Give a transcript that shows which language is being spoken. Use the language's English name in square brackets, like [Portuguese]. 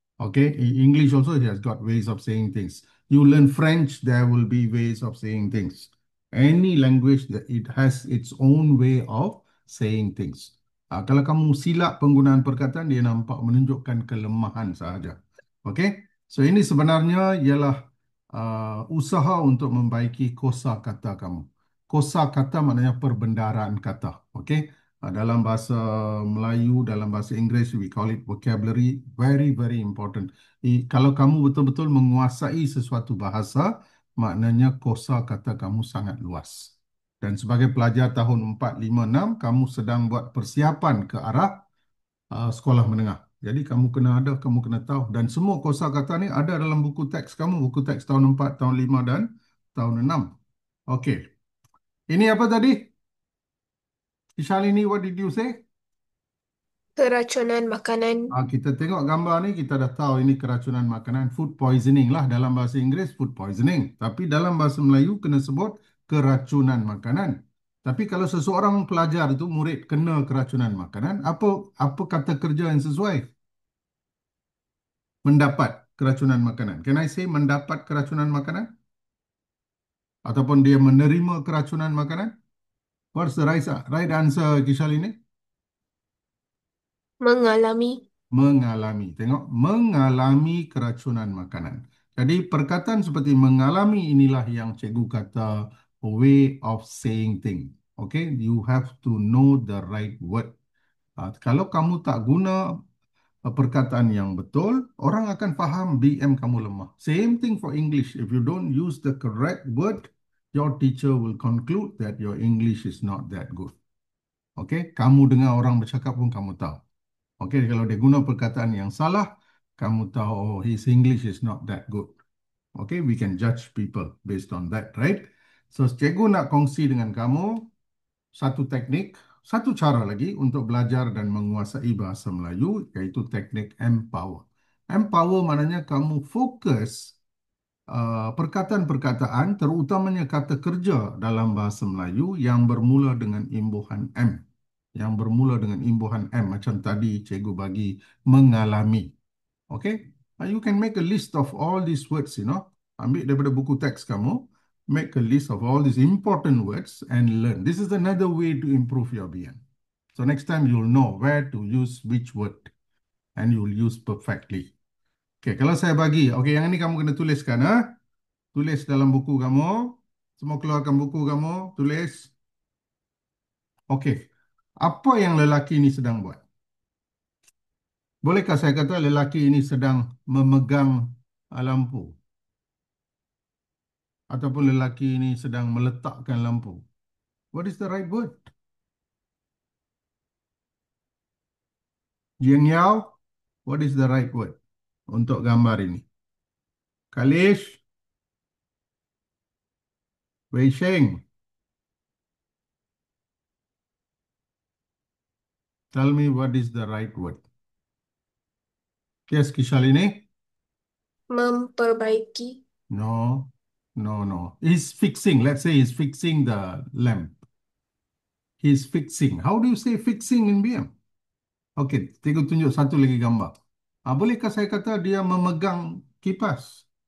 [English] Okay, in English also it has got ways of saying things. You learn French, there will be ways of saying things. Any language that it has its own way of saying things. [Malay] Kalau kamu silap penggunaan perkataan, dia nampak menunjukkan kelemahan sahaja. Okay, so ini sebenarnya ialah usaha untuk membaiki kosakata kamu. Kosakata maknanya perbendaharaan kata. Okay, dalam bahasa Melayu, dalam bahasa Inggeris, [English] we call it vocabulary. Very, very important. [Malay] Kalau kamu betul-betul menguasai sesuatu bahasa, maknanya kosakata kamu sangat luas. Dan sebagai pelajar tahun 4, 5, 6, kamu sedang buat persiapan ke arah sekolah menengah. Jadi kamu kena ada, kamu kena tahu. Dan semua kosakata ni ada dalam buku teks kamu, buku teks tahun 4, tahun 5 dan tahun 6. Okey. Ini apa tadi? [English] Ishalini, what did you say? [Malay] Keracunan makanan. Kita tengok gambar ni, kita dah tahu ini keracunan makanan, food poisoning lah dalam bahasa Inggeris, food poisoning. Tapi dalam bahasa Melayu kena sebut keracunan makanan. Tapi kalau seseorang pelajar itu murid kena keracunan makanan, apa kata kerja yang sesuai? Mendapat keracunan makanan. [English] Can I say [Malay] mendapat keracunan makanan? Ataupun dia menerima keracunan makanan? [English] What's the right answer, [Malay] Kishal ini? Mengalami. Mengalami. Tengok, mengalami keracunan makanan. Jadi perkataan seperti mengalami inilah yang cikgu kata [English] way of saying thing. Okay, you have to know the right word. [Malay] Kalau kamu tak guna perkataan yang betul, orang akan faham BM kamu lemah. [English] Same thing for English. If you don't use the correct word, your teacher will conclude that your English is not that good. [Malay] Okay, kamu dengar orang bercakap pun kamu tahu. Okay, kalau dia guna perkataan yang salah, kamu tahu, oh, [English] his English is not that good. Okay, we can judge people based on that, right? [Malay] So, cikgu nak kongsi dengan kamu satu teknik, satu cara lagi untuk belajar dan menguasai bahasa Melayu, iaitu teknik empower. Empower maknanya kamu fokus perkataan-perkataan, terutamanya kata kerja dalam bahasa Melayu yang bermula dengan imbuhan M. Yang bermula dengan imbuhan M, macam tadi cikgu bagi mengalami. Okay? [English] You can make a list of all these words, you know. [Malay] Ambil daripada buku teks kamu, [English] make a list of all these important words and learn. This is another way to improve your BM. So next time you'll know where to use which word and you'll use perfectly. [Malay] Okay, kalau saya bagi, okay, yang ini kamu kena tuliskan, ha? Tulis dalam buku kamu. Semua keluarkan buku kamu, tulis. Okey. Apa yang lelaki ini sedang buat? Bolehkah saya kata lelaki ini sedang memegang lampu? Ataupun lelaki ini sedang meletakkan lampu? [English] What is the right word? Jiang Yao, what is the right word [Malay] untuk gambar ini? [English] Kalish, Wei Sheng, tell me what is the right word. Yes, Kishalini? [Malay] Memperbaiki. [English] No, no, no. He's fixing. Let's say he's fixing the lamp. He's fixing. How do you say fixing in BM? [Malay] Okey, cikgu tunjuk satu lagi gambar. Bolehkah saya kata dia memegang kipas?